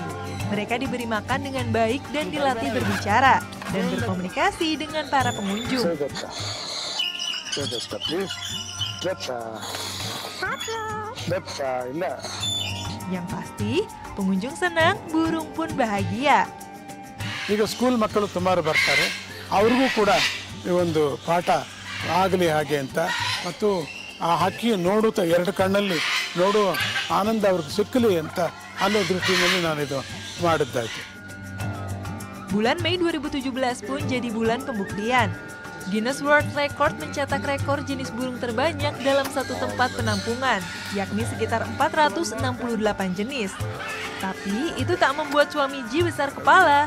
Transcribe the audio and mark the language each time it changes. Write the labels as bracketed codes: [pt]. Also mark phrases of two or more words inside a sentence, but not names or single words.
[id] Mereka diberi makan dengan baik dan dilatih berbicara dan berkomunikasi dengan para pengunjung. Yang pasti, pengunjung senang, burung pun bahagia. [kn] ಈಗ ಸ್ಕೂಲ್ ಮಕ್ಕಳು ಸುಮಾರು ಬರ್ತಾರೆ, ಅವ್ರಿಗೂ ಕೂಡ ಈ ಒಂದು ಪಾಠ ಆಗಲಿ ಹಾಗೆ ಅಂತ, ಮತ್ತು ಆ ಹಕ್ಕಿ ನೋಡುತ್ತಾ ಎರಡು ಕಣ್ಣಲ್ಲಿ ನೋಡುವ ಆನಂದ ಅವ್ರಿಗೆ ಸಿಕ್ಕಲಿ ಅಂತ ಅನ್ನೋ ದೃಷ್ಟಿಯಲ್ಲಿ ನಾನು ಇದು ಮಾಡಿದ್ದಾಯ್ತು. [id] Bulan Mei 2017 pun jadi bulan pembuktian. Guinness World Record mencetak rekor jenis burung terbanyak dalam satu tempat penampungan, yakni sekitar 468 jenis. Tapi itu tak membuat Swamiji besar kepala.